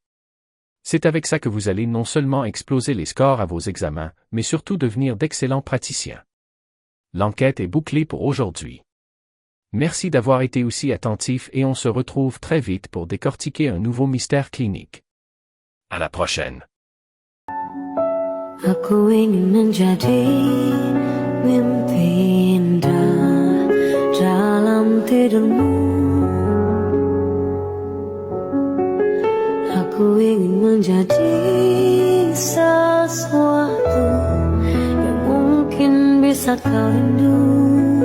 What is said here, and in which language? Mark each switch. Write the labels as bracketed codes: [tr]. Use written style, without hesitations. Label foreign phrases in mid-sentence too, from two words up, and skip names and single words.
[fr] C'est avec ça que vous allez non seulement exploser les scores à vos examens, mais surtout devenir d'excellents praticiens. L'enquête est bouclée pour aujourd'hui. Merci d'avoir été aussi attentif et on se retrouve très vite pour décortiquer un nouveau mystère clinique. À la prochaine. [id] Aku ingin menjadi mimpi indah dalam tidurmu. Aku ingin menjadi sesuatu yang mungkin bisa kau rindu.